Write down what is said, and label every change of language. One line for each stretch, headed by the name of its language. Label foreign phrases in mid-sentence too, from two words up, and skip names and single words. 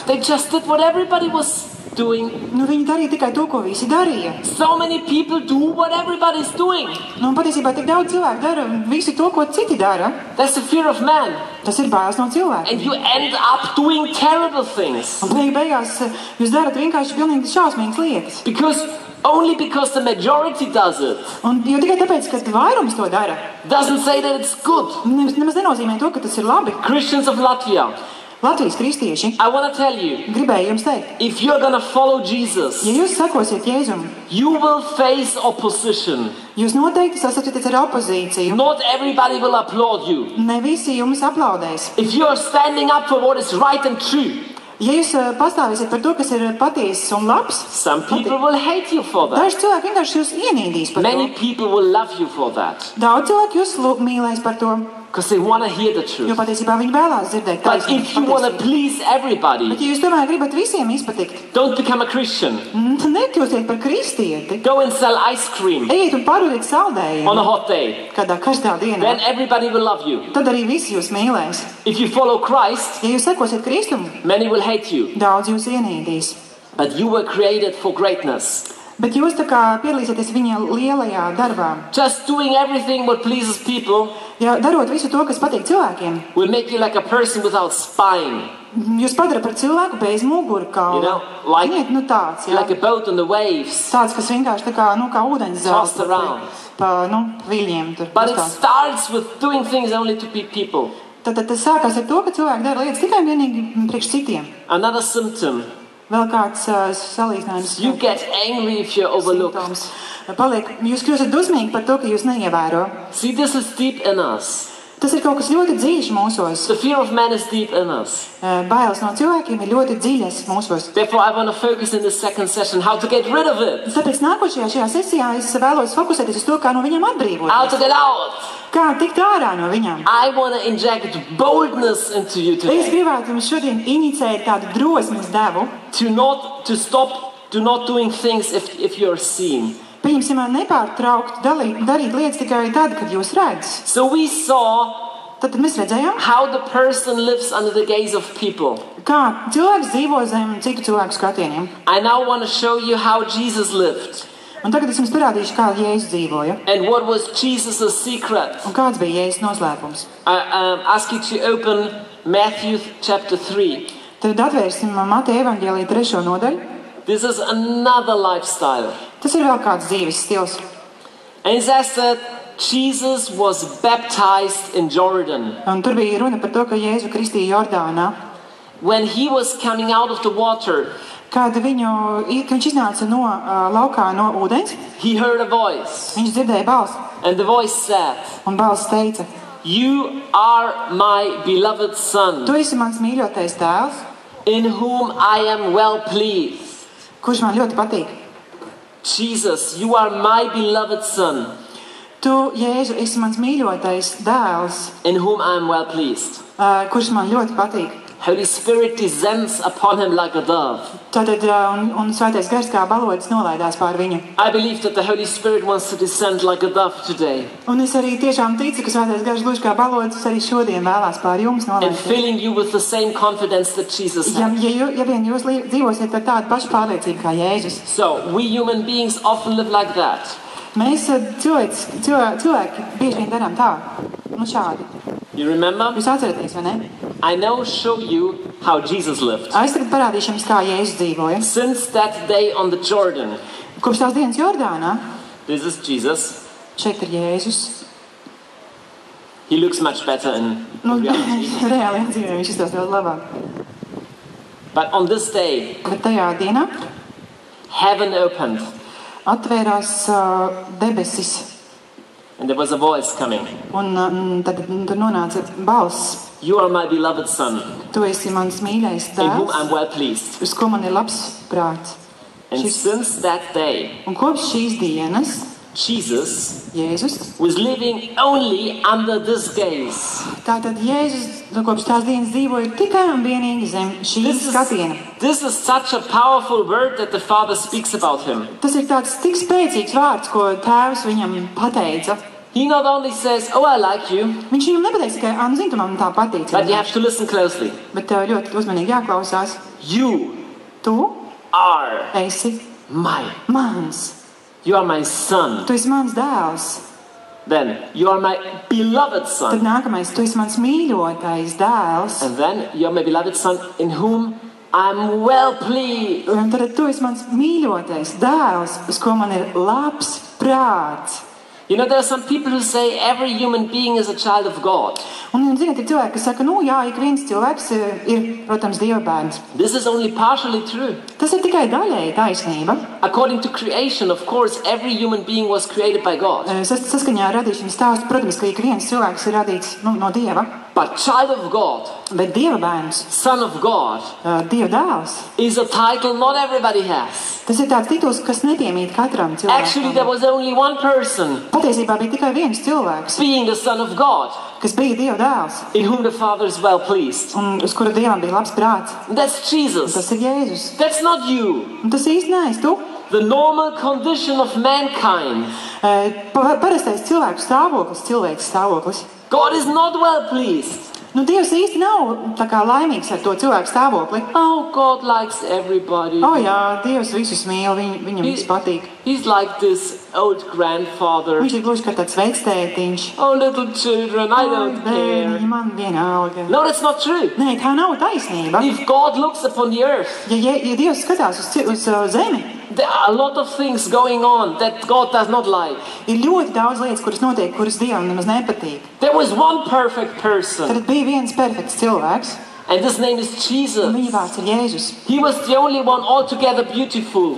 English: They just did what everybody was doing.
Latvian: Nu, viņi darīja tikai to, ko visi darīja.
English: So many people do what everybody's doing.
Latvian: Nu, un patiesībā tik daudz cilvēku dara visu to, ko citi dara.
English: That's the fear of man.
Latvian: Tas ir bailes no cilvēka.
English: And you end up doing terrible things.
Latvian: Un beigās jūs darat vienkārši pilnīgi šausmīgas lietas.
English: Only because the majority does it
Latvian: Un, jo tikai tāpēc, ka vairums to dara,
English: doesn't say that it's good.
Latvian: nemaz nenozīmē to, ka tas ir labi.
English: Christians of Latvia,
Latvian: Latvijas kristieši
English: I want to tell you,
Latvian: gribēja jums teikt,
English: if you're going to follow Jesus,
Latvian: ja jūs sekosiet Jēzum,
English: you will face opposition.
Latvian: jūs noteikti sasastoties ar opozīciju.
English: Not everybody will applaud you.
Latvian: Ne visi jums aplaudēs.
English: If you are standing up for what is right and true,
Latvian: Ja jūs pastāvēsiet par to, kas ir patiesas un labs,
English: some people will hate you for that.
Latvian: daži cilvēki vienkārši jūs ienīdīs par
English: Many
Latvian: to.
English: people will love you for that
Latvian: Daudz cilvēki jūs mīlēs par to,
English: because they want to hear the
Latvian: jo
English: truth.
Latvian: patiesībā viņi vēlās dzirdēt
English: But
Latvian: taisnību,
English: if you want to
Latvian: patiesību.
English: please
Latvian: Bet
English: everybody,
Latvian: ja jūs tomēr gribat visiem izpatikt,
English: don't become a Christian.
Latvian: tad nekļūstiet par kristieti.
English: Go and sell ice cream
Latvian: Ejiet un pārdodiet
English: on a
Latvian: saldējumu
English: hot day.
Latvian: kādā karstā dienā.
English: Then everybody will love you.
Latvian: Tad arī visi jūs mīlēs.
English: If you follow Christ,
Latvian: Ja jūs sekosiet Kristum,
English: many will hate you.
Latvian: daudz jūs ienīdīs.
English: But you were created for greatness.
Latvian: Bet jūs tā kā piedalīsieties viņa lielajā darbā.
English: Just doing everything what pleases people
Latvian: Ja darot visu to, kas patīk cilvēkiem,
English: will make you like a person without spine,
Latvian: jūs padara par cilvēku bez mugurkaula.
English: You know, like-
Latvian: Ziniet, nu tāds, jā.
English: like a boat on the waves.
Latvian: Tāds, kas vienkārši tā kā, kā ūdens zāles
English: Tossed around.
Latvian: pa viļņiem tur.
English: But it
Latvian: uzstāst.
English: starts with doing things only to be people.
Latvian: Tad tas sākās ar to, ka cilvēki dara lietas tikai un vienīgi priekš citiem.
English: Another symptom,
Latvian: Vēl kāds salīdzinājums.
English: you get angry if you're overlooked.
Latvian: simptoms. Jūs kļūstat dusmīgi par to, ka jūs neievēro.
English: See, this is deep in us.
Latvian: Tas ir kaut kas ļoti dziļš mūsos.
English: The fear of man is deep in us.
Latvian: Bailes no cilvēkiem ir ļoti dziļas mūsos.
English: Therefore, I want to focus in the second session how to get rid of it,
Latvian: Tāpēc nākošajā sesijā es vēlos fokusēties uz to, kā no viņiem
English: how
Latvian: atbrīvoties.
English: to get out.
Latvian: Kā tikt ārā no viņām.
English: I want to inject boldness into you
Latvian: Es
English: today.
Latvian: gribētu jums šodien inicēt tādu drosmes devu.
English: To stop doing things if you're seen.
Latvian: Pieņemsim, nepārtraukt darīt lietas tikai tad, kad jūs redzat.
English: So we saw
Latvian: Tad mēs redzējām,
English: how the person lives under the gaze of people.
Latvian: kā cilvēks dzīvo zem citu cilvēku skatieniem.
English: I now want to show you how Jesus lived
Latvian: Un tagad es jums parādīšu, kā Jēzus dzīvoja
English: and what was Jesus' secret.
Latvian: un kāds bija Jēzus noslēpums.
English: I ask you to open Matthew chapter 3.
Latvian: Tad atvērsim Mateja evaņģēlija 3. nodaļu.
English: This is another lifestyle.
Latvian: Tas ir vēl kāds dzīves stils.
English: And it says that Jesus was baptized in Jordan.
Latvian: Un tur bija runa par to, ka Jēzu kristīja Jordānā.
English: When he was coming out of the water,
Latvian: Kad viņš iznāca no laukā no ūdens,
English: he heard a voice.
Latvian: viņš dzirdēja balsi.
English: And the voice said,
Latvian: Un balss teica,
English: You are my beloved son,
Latvian: Tu esi mans mīļotais dēls,
English: in whom I am well pleased.
Latvian: kurš man ļoti patīk.
English: Jesus, you are my beloved son,
Latvian: Tu, Jēzu, esi mans mīļotais dēls,
English: in whom I am well pleased.
Latvian: Kurš man ļoti patīk.
English: Holy Spirit descends upon him like a dove.
Latvian: Tātad, un Svētais Gars kā balodis nolaidās pār viņu.
English: I believe that the Holy Spirit wants to descend like a dove today,
Latvian: Un es arī tiešām ticu, ka Svētais Gars gluži kā balodis arī šodien vēlās pār jums
English: and
Latvian: nolaidties.
English: filling you with the same confidence that Jesus
Latvian: Ja
English: had.
Latvian: vien jūs dzīvosiet ar tādu pašu pārliecību kā Jēzus.
English: So, we human beings often live like that.
Latvian: Mēs cilvēki bieži vien darām tā. Nu šādi.
English: You remember?
Latvian: Jūs atceraties, vai ne?
English: I now show you how Jesus lived.
Latvian: Es tagad parādīšu jums, kā Jēzus dzīvoja.
English: Since that day on the Jordan,
Latvian: Kopš tās dienas Jordānā,
English: this is Jesus.
Latvian: šeit ir Jēzus.
English: He looks much better in
Latvian: Nu,
English: reality.
Latvian: reāli dzīvē viņš izstāsta daudz labāk.
English: But on this day,
Latvian: Bet tajā dienā
English: heaven opened
Latvian: atvērās debesis.
English: and there was a voice coming.
Latvian: Un tad tur nonāca balss.
English: You are my beloved son,
Latvian: Tu esi mans mīļais
English: in whom
Latvian: tēvs,
English: I'm well pleased.
Latvian: uz ko man ir labs prāts.
English: And since that day,
Latvian: Un kopš šīs dienas
English: Jesus
Latvian: Jēzus,
English: was living only under this gaze.
Latvian: tātad Jēzus kopš tās dienas dzīvoja tikai un vienīgi zem šīs skatiena.
English: This is such a powerful word that the Father speaks about him.
Latvian: Tas ir tāds tik spēcīgs vārds, ko tēvs viņam pateica.
English: He not only says, oh, I like you,
Latvian: Viņš viņam nepateica tikai, nu zini, tu man tā patīc.
English: but you have to listen closely.
Latvian: Bet tev ļoti uzmanīgi jāklausās.
English: You
Latvian: Tu
English: are
Latvian: esi
English: my.
Latvian: mans.
English: You are my son.
Latvian: Tu esi mans dēls.
English: Then you are my beloved
Latvian: Tad
English: son.
Latvian: nākamais, tu esi mans mīļotais dēls.
English: And then you are my beloved son in whom I'm well pleased.
Latvian: Un tad tu esi mans mīļotais dēls, uz ko man ir labs prāts.
English: You know, there are some people who say every human being is a child of God.
Latvian: Un, ziniet, ir cilvēki, kas saka, nu jā, ik viens cilvēks ir, protams, Dieva bērns.
English: This is only partially true.
Latvian: Tas ir tikai daļēji taisnība.
English: According to creation, of course, every human being was created by God.
Latvian: Saskaņā ar radīšanas stāstu, protams, ka ik viens cilvēks ir radīts no Dieva.
English: But child of God,
Latvian: Bet Dieva bērns,
English: son of God,
Latvian: Dieva dēls,
English: is a title not everybody has.
Latvian: tas ir tāds tituls, kas nepiemīt katram
English: Actually, there
Latvian: cilvēkam.
English: was only one person
Latvian: Patiesībā bija tikai viens cilvēks,
English: being the son of God,
Latvian: kas bija Dieva dēls,
English: in whom the Father is well pleased.
Latvian: un uz kura Dievam bija labs prāts.
English: That's Jesus.
Latvian: Tas ir Jēzus.
English: That's not you.
Latvian: Un tas īsti neesi tu.
English: The normal condition of mankind.
Latvian: Parastais cilvēku stāvoklis, cilvēks stāvoklis.
English: God is not well pleased.
Latvian: Nu, Dievs īsti nav tā kā laimīgs ar to cilvēku stāvokli.
English: Oh, God likes everybody.
Latvian: O jā, Dievs visus mīl, viņam viss patīk.
English: He's like this old grandfather.
Latvian: Viņš ir gluži kā tāds vectētiņš.
English: Oh, little children, I don't care.
Latvian: Bērniņi, man vienalga.
English: No, that's not true.
Latvian: Nē, tā nav taisnība.
English: If God looks upon the earth,
Latvian: Ja Dievs skatās uz zemi,
English: there are a lot of things going on that God does not like.
Latvian: ir ļoti daudz lietas, kuras notiek, kuras Dievam nemaz nepatīk.
English: There was one perfect person,
Latvian: Tad bija viens perfekts cilvēks,
English: and his name is
Latvian: un
English: Jesus.
Latvian: viņa vārds ir Jēzus.
English: He was the only one altogether beautiful,